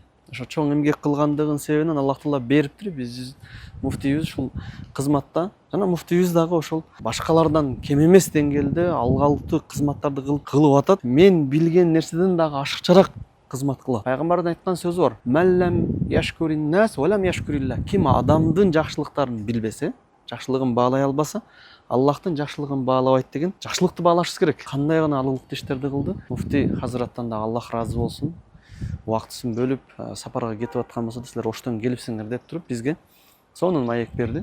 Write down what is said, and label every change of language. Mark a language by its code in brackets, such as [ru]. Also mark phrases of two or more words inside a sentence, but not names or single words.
[ky] Ошо чоң эмгек кылгандыгынын себебинен Аллах Таала бериптир. Биз муфтийибиз ушул кызматта жана муфтийибиз дагы ошол башкалардан кем эмес деңгээлде алгалтуу кызматтарды кылып атат. Мен билген нерседен дагы ашыкчараак кызмат кылат. Пайгамбардын айткан сөзү бар. [ar] من لم يشكر الناس ولم يشكر الله. [ky] Ким адамдын жакшылыктарын билбесе, жакшылыгын баалай албаса, Аллахтын жакшылыгын баалабайт деген. Жакшылыкты баалашыбыз керек. Кандай гана алгылыктуу иштерди кылды. Муфтий Хазраттан да Аллах ыраазы болсун. Убактысын бөлүп, сапарга кетип аткан болсо да силер Оштон келипсиңер деп туруп бизге сонун маек берди.